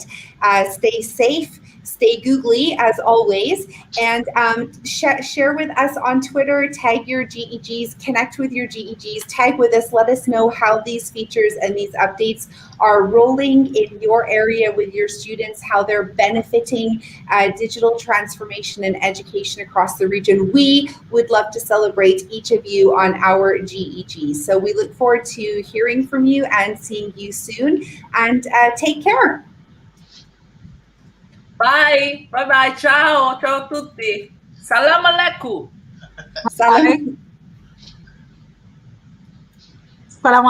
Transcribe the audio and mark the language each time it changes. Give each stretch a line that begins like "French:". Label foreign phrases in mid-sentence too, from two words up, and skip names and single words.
English: Stay safe, stay googly as always, and share with us on Twitter, tag your GEGs, connect with your GEGs, tag with us, let us know how these features and these updates are rolling in your area with your students, how they're benefiting digital transformation and education across the region. We would love to celebrate each of you on our GEGs. So we look forward to hearing from you and seeing you soon, and take care. Bye, bye bye,
Italian: ciao, ciao a tutti.
Arabic: سلام عليكم. Salam. Salam